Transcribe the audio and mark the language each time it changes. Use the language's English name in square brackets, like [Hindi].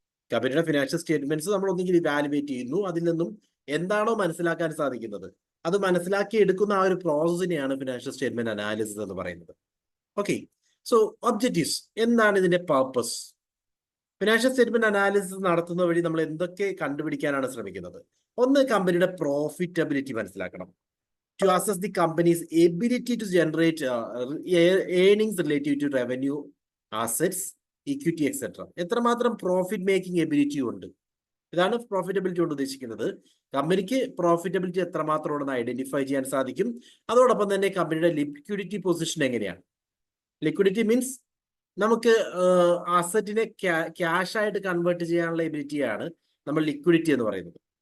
[Malayalam] കമ്പനിയുടെ financial statements നമ്മൾ ഒന്നെങ്കിൽ ഇവാലുവേറ്റ് ചെയ്യുന്നു, അതിൽ നിന്നും എന്താണോ മനസ്സിലാക്കാൻ സാധിക്കുന്നത് അത് മനസ്സിലാക്കി എടുക്കുന്ന ആ ഒരു പ്രോസസ്സിനെയാണ് ഫിനാൻഷ്യൽ സ്റ്റേറ്റ്മെന്റ് അനാലിസിസ് എന്ന് പറയുന്നത്. ഓക്കെ, ഒബ്ജക്റ്റീവ്സ് എന്താണ്, ഇതിന്റെ പർപ്പസ്? ഫിനാൻഷ്യൽ സ്റ്റേറ്റ്മെന്റ് അനാലിസിസ് നടത്തുന്ന വഴി നമ്മൾ എന്തൊക്കെ കണ്ടുപിടിക്കാനാണ് ശ്രമിക്കുന്നത്? ഒന്ന്, കമ്പനിയുടെ പ്രോഫിറ്റബിലിറ്റി മനസ്സിലാക്കണം. [English] To assess the company's ability to generate earnings relative to revenue, assets, equity, etc. [Malayalam] എത്രമാത്രം പ്രോഫിറ്റ് മേക്കിംഗ് എബിലിറ്റി ഉണ്ട്, ഇതാണ് പ്രോഫിറ്റബിലിറ്റി കൊണ്ട് ഉദ്ദേശിക്കുന്നത്. കമ്പനിക്ക് പ്രോഫിറ്റബിലിറ്റി എത്രമാത്രം ഉണ്ടെന്ന് ഐഡന്റിഫൈ ചെയ്യാൻ സാധിക്കും. അതോടൊപ്പം തന്നെ കമ്പനിയുടെ ലിക്വിഡിറ്റി പൊസിഷൻ എങ്ങനെയാണ്. ലിക്വിഡിറ്റി മീൻസ് നമുക്ക് അസറ്റിനെ ക്യാഷ് ആയിട്ട് കൺവേർട്ട് ചെയ്യാനുള്ള എബിലിറ്റിയാണ് നമ്മൾ ലിക്വിഡിറ്റി എന്ന് പറയുന്നത്.